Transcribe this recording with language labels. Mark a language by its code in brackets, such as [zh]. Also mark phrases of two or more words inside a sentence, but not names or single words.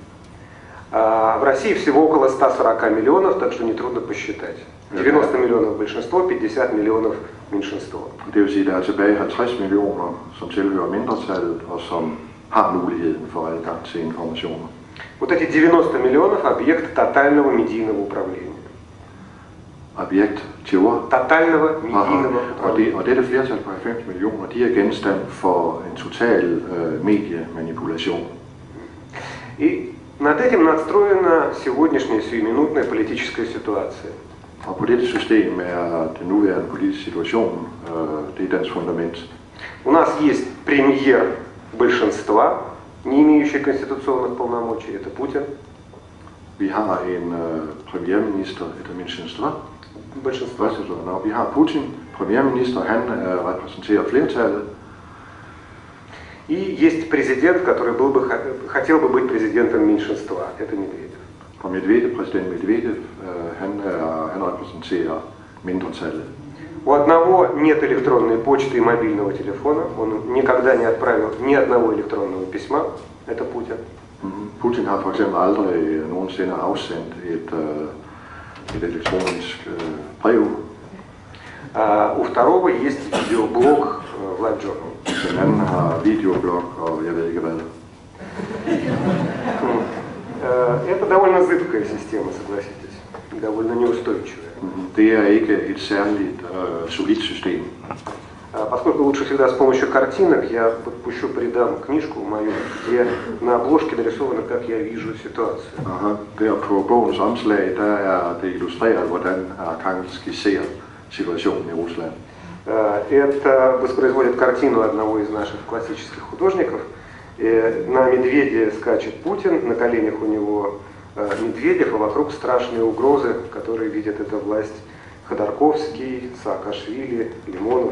[ru] В России всего около 140 миллионов, так что нетрудно посчитать. 90 миллионов большинство, 50 миллионов меньшинство. [da] Det vil sige, at der er tilbage 50 millioner, som tilhører mindretallet, og som har muligheden for adgang til informationer. [ru] Вот эти 90 миллионов – объект тотального медийного управления. Objekt чего? Тотального медийного управления. [da] Og dette flertal på 90 millioner, de er genstand for en total mediemanipulation. [ru] И над этим надстроена сегодняшняя сиюминутная политическая ситуация. [da] Og på dette system er den nuværende politiske situation, det er dens fundament. [ru] У нас есть премьер большинства, не имеющий конституционных полномочий, это Путин. [da] Vi har en premierminister, [ru] это меньшинство. Большинство. [da] Vi har Putin, premierminister, han repræsenterer flertallet. [ru] И есть президент, который хотел бы быть президентом меньшинства, это Медведев. [da] Og præsident Medvedev, han repræsenterer mindretallet. [ru] У одного нет электронной почты и мобильного телефона, он никогда не отправил ни одного электронного письма, это Путин. [da] Putin har for eksempel aldrig nogensinde afsendt et elektronisk brev. [ru] У второго есть видеоблог в Live Journal. [da] Den anden har videoblog, og jeg ved ikke hvad. [ru] Это довольно зыбкая система, согласитесь, довольно неустойчивая. [da] Det er ikke et særligt solidt system. [ru] Поскольку лучше всегда с помощью картинок, я подпущу, придам книжку мою, где на обложке нарисовано, как я вижу ситуацию. [da] Der på bogens omslag, der er det illustreret, hvordan Arcangel skitserer situationen i Rusland. [ru] Это воспроизводит картину одного из наших классических художников. На медведе скачет Путин, на коленях у него Медведев, а вокруг страшные угрозы, которые видят эта власть. Ходорковский, Саакашвили, Лимонов.